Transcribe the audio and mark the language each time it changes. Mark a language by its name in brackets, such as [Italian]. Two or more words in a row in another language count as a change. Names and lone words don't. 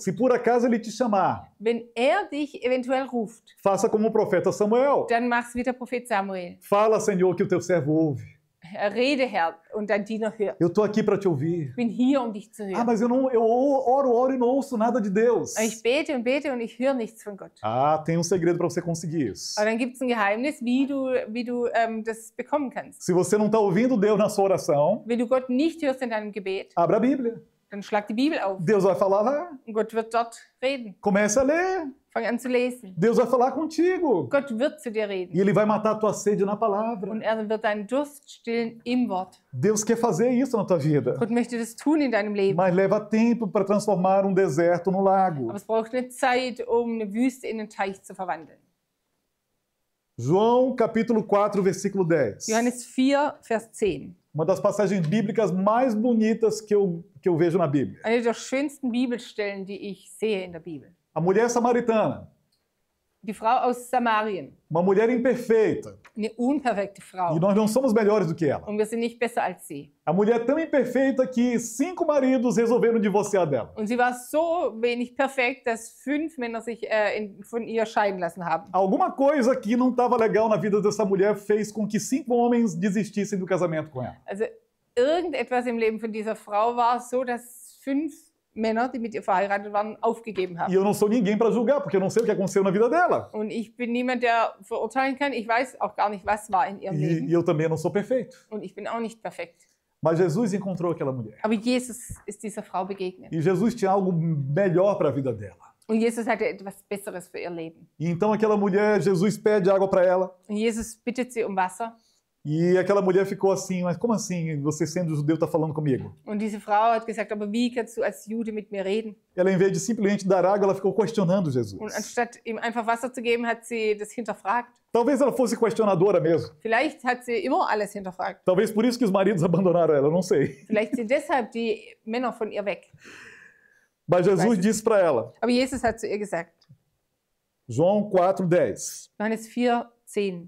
[Portuguese] se por acaso ele te chamar, [German] wenn er dich eventuell ruft, [Portuguese] faça como o profeta Samuel. [German] dann mach's wie der Prophet Samuel. [Portuguese] Fala, Senhor, que o teu servo ouve. [German] Rede, Herr, und dein Diener hört. [Portuguese] Eu estou aqui para te ouvir. [German] Ich bin hier, um dich zu hören. [Portuguese] Mas eu oro e não ouço nada de Deus. [German] Aber ich bete und ich höre nichts von Gott. [Portuguese] Tem um segredo para você conseguir isso. [German] Aber dann gibt es ein Geheimnis, wie du das bekommen kannst. [Portuguese] Se você não está ouvindo Deus na sua oração, [German] Wenn du Gott nicht hörst in deinem Gebet, [Portuguese] abra a Bíblia. [German] dann schlag die Bibel auf. [Portuguese] Deus vai falar lá. [German] Und Gott wird dort reden. [Portuguese] Comece a ler. [German] Fang an zu lesen. [Portuguese] Deus vai falar contigo. [German] Gott wird zu dir [Portuguese] E [German] reden. [Portuguese] Ele vai matar a tua sede na palavra. [German] Und er wird deinen Durst stillen im Wort. [Portuguese] Deus quer fazer isso na tua vida. [German] Gott möchte das tun in deinem Leben. [Portuguese] Mas leva tempo para transformar um deserto no lago. [German] Aber es braucht eine Zeit, um eine Wüste in einen Teich zu verwandeln. [Portuguese] João capítulo 4, versículo 10. [German] Johannes 4, Vers 10. [Portuguese] Uma das passagens bíblicas mais bonitas que eu vejo na Bíblia. [German] Eine der schönsten Bibelstellen, die ich sehe in der Bibel. [Portuguese] A mulher samaritana, [German] Die Frau aus Samarien. [Portuguese] uma mulher imperfeita. [German] Eine unperfekte Frau. [Portuguese] E nós não somos melhores do que ela. [German] Und wir sind nicht besser als sie. [Portuguese] A mulher tão imperfeita que 5 maridos resolveram divorciar dela. [German] Und sie war so wenig perfekt, dass 5 Männer sich von ihr scheiden lassen haben. [Portuguese] Alguma coisa que não estava legal na vida dessa mulher fez com que 5 homens desistissem do casamento com ela. [German] Also irgendetwas im Leben von dieser Frau war so, dass 5 Männer, die mit ihr verheiratet waren, aufgegeben [Portuguese] E [German] haben. [Portuguese] eu não sou ninguém para julgar, porque eu não sei o que aconteceu na vida dela. [German] Und ich bin niemand, der verurteilen kann. Ich weiß auch gar nicht, was war in ihrem [Portuguese] E [German] Leben. [Portuguese] eu também não sou perfeito. [German] Und ich bin auch nicht perfekt. [Portuguese] Mas Jesus encontrou aquela mulher. [German] Aber Jesus ist dieser Frau begegnet. [Portuguese] E Jesus tinha algo melhor para a vida dela. [German] Und Jesus hatte etwas Besseres für ihr Leben. [Portuguese] E então aquela mulher, Jesus pede água para ela. [German] Und Jesus bittet sie um Wasser. [Portuguese] E aquela mulher ficou assim, mas como assim você sendo judeu está falando comigo? [German] Und diese Frau hat gesagt, aber wie kannst du als Jude mit mir reden? [Portuguese] Ela, em vez de simplesmente dar água, ela ficou questionando Jesus. [German] Und anstatt ihm einfach Wasser zu geben, hat sie das hinterfragt. [Portuguese] Talvez ela fosse questionadora mesmo. [German] Vielleicht hat sie immer alles hinterfragt. [Portuguese] Talvez por isso que os maridos abandonaram ela, eu não sei. [German] Vielleicht sind deshalb die Männer von ihr weg. [Portuguese] Mas Jesus disse para ela, [German] Aber Jesus hat zu ihr gesagt, [Portuguese] João 4,10, [German] Johannes 4,10,